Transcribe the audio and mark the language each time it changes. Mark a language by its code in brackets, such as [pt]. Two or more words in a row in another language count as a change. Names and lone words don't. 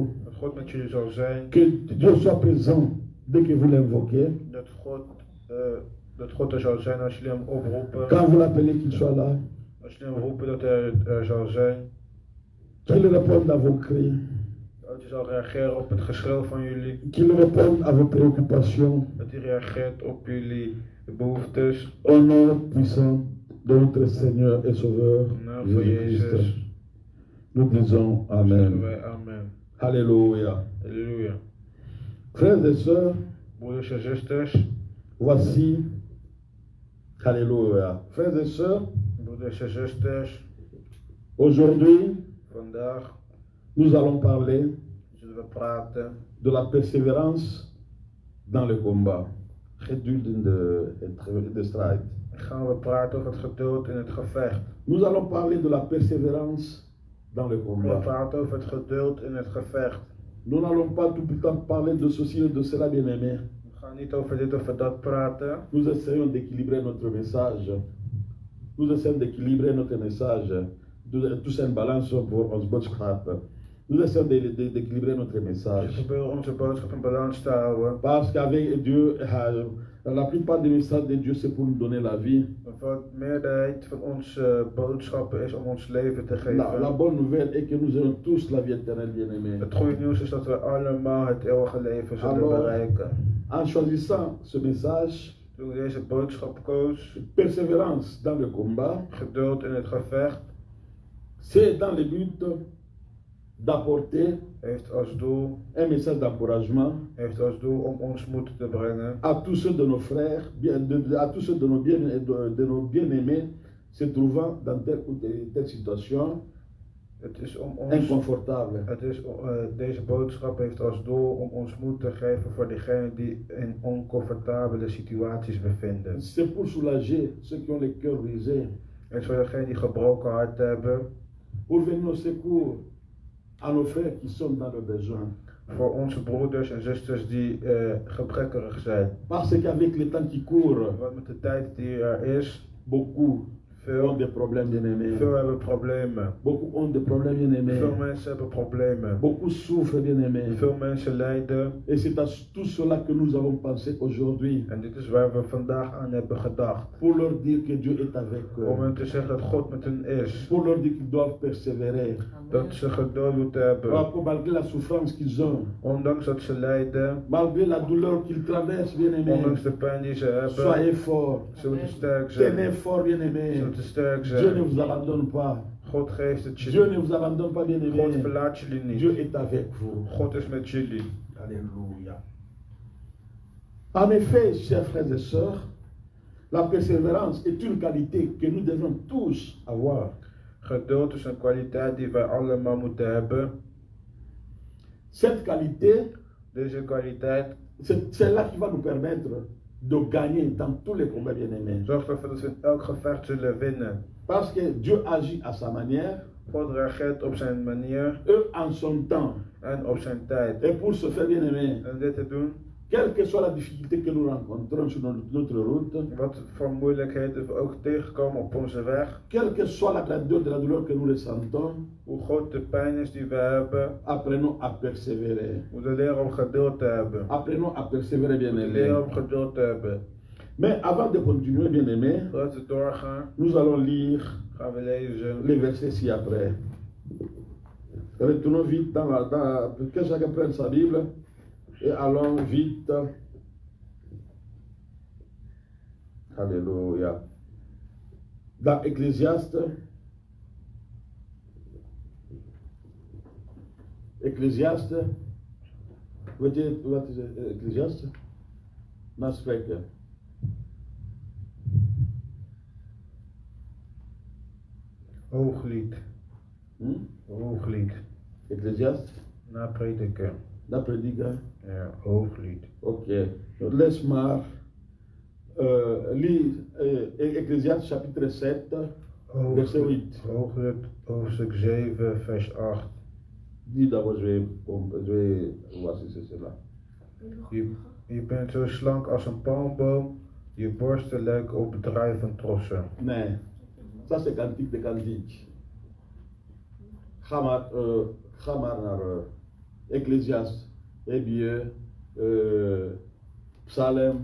[nl] Dat God met jullie zal zijn. [fr] que Dieu soit présent dès que vous l'invoquez. [nl] Dat God er zal zijn als jullie hem oproepen. [fr] Quand vous l'appelez, qu'il soit là, [nl] Als jullie hem roepen dat hij er zal zijn. [fr] qu'il réponde à vos cris, [nl] Dat hij zal reageren op het geschreeuw van jullie. [fr] qu'il réponde à vos préoccupations. [nl] Dat hij reageert op jullie behoeftes. [fr] Au nom puissant de notre Seigneur et Sauveur [nl] In de naam van [fr] Jésus-Christ. [nl] Jezus. [fr] Nous disons [nl] Zeggen [fr] Amen. [nl] wij amen. [fr] Alléluia. [nl] Halleluja. [fr] Frères et sœurs, [nl] Broeders en zusters. [fr] voici. Alléluia. Frères et sœurs, [nl] Broeders en zusters. [fr] aujourd'hui, [nl] Vandaag [fr] nous allons parler [nl] zullen we praten [fr] de la persévérance dans le combat. [nl] Gedurende de strijd. gaan we praten over het geduld in het gevecht. [fr] Nous allons parler de la persévérance dans le [nl] We [fr] combat. [nl] praten over het geduld in het gevecht. [fr] Nous n'allons pas tout le temps parler de ceci et de cela, bien-aimés. [nl] We gaan niet over dit of dat praten. [fr] Nous essayons d'équilibrer notre message. Nous essayons d'équilibrer notre message. [nl] Tout een balans voor ons boodschap. [fr] Nous essayons d'équilibrer notre [nl] We [fr] message. [nl] proberen onze boodschap in balans te houden. [fr] Parce qu'avec Dieu, la plupart des messages de Dieu, c'est pour nous donner la vie. [nl] Want de meerderheid van onze boodschappen is om ons leven te [fr] La [nl] geven. [fr] bonne nouvelle est que nous aurons tous la vie éternelle, bien-aimés. [nl] Het goede nieuws is dat we allemaal het eeuwige leven zullen [fr] Alors, [nl] bereiken. [fr] En choisissant ce message, [nl] Toen ik deze boodschap koos, [fr] persévérance dans le combat, [nl] geduld in het gevecht, [fr] c'est dans le but d'apporter [nl] heeft als doel [fr] un message d'encouragement [nl] om ons moed te brengen [fr] à tous ceux de nos frères, à tous ceux de nos bien-aimés se trouvant dans telle ou telle situation [nl] Het is om ons, [fr] inconfortable. [nl] deze boodschap heeft als doel om ons moed te geven voor diegenen die in oncomfortabele situaties bevinden. [fr] C'est pour soulager ceux qui ont le cœur brisé, [nl] En voor degenen die gebroken hart hebben, [fr] pour venir au secours à nos frères qui sont dans le besoin. [nl] voor onze broeders en zusters die gebrekkerig zijn. [fr] Parce qu'avec le temps qui court, [nl] Want met de tijd die er is, [fr] beaucoup ont des problèmes, bien-aimés. [nl] Veel hebben problemen. [fr] Beaucoup ont des problèmes, bien-aimés. [nl] Veel mensen hebben problemen. [fr] Beaucoup souffrent, bien-aimés. [nl] Veel mensen lijden. [fr] Et c'est à tout cela que nous avons pensé aujourd'hui. [nl] En dit is waar we vandaag aan hebben gedacht. [fr] Pour leur dire que Dieu est avec [nl] Om [fr] eux. [nl] hen te zeggen dat God met hen is. [fr] Pour leur dire qu'ils doivent persévérer. [nl] Dat ze geduld moeten hebben. [fr] Malgré la souffrance qu'ils ont. [nl] Ondanks dat ze lijden. [fr] Malgré la douleur qu'ils traversent, bien-aimés. [nl] Ondanks de pijn die ze hebben. [fr] Soyez forts. [nl] Ze moeten sterk zijn. [fr] Tenez fort, bien-aimés. [nl] Ze moeten sterk [fr] Dieu ne [nl] zijn. [fr] vous abandonne pas. [nl] God geeft het [fr] Dieu [nl] jullie. [fr] ne vous abandonne pas, [nl] God [fr] bien-aimés. [nl] verlaat jullie [fr] Dieu [nl] niet. [fr] est avec vous. [nl] God is met jullie. [fr] Alléluia. En effet, chers frères et sœurs, la persévérance est une qualité que nous devons tous avoir. [nl] Geduld is een kwaliteit die wij allemaal moeten hebben. [fr] Cette qualité, [nl] Deze kwaliteit [fr] c'est celle-là qui va nous permettre de gagner dans tous les combats, bien-aimés. [nl] zorgt ervoor dat we in elk gevecht zullen winnen. [fr] Parce que Dieu agit à sa manière, [nl] God reageert op zijn manier [fr] en son temps. [nl] en op zijn tijd. [fr] Et pour ce faire, bien-aimés, [nl] En dit te doen, [fr] quelle que soit la difficulté que nous rencontrons sur notre route, [nl] wat voor moeilijkheden we ook tegenkomen op onze weg, [fr] quelle que soit la grandeur de la douleur que nous ressentons, [nl] hoe groot de pijn is die we hebben, [fr] apprenons à persévérer. [nl] we moeten leren om geduld te hebben. [fr] Apprenons à persévérer, [nl] We moeten leren [fr] bien-aimés. [nl] om geduld te hebben. [fr] Mais avant de continuer, bien-aimés, [nl] Voordat we doorgaan, [fr] nous allons lire [nl] gaan we lezen [fr] les versets ci-après. Retournons vite que chacun prenne sa Bible et allons vite. Alléluia. Dans Ecclésiaste, [nl] wat is Ecclésiaste? Nou, spreken. Hooglied. Hooglied. Ecclésiaste, Na prediker. na prediker. Ja, Hooglied. Ok. Laisse maar. [fr] Lis Ecclésiaste chapitre 7, verset 8. [nl] Hooglied, hoofdstuk 7, vers 8. [fr] Dis d'abord, je vais voir si c'est cela. [nl] Je bent zo slank als een palmboom, je borsten lijken op bedrijven trossen. Nee, [fr] ça c'est cantique de cantique. [nl] Ga maar naar Ecclésiaste, Hébreu, Psalm.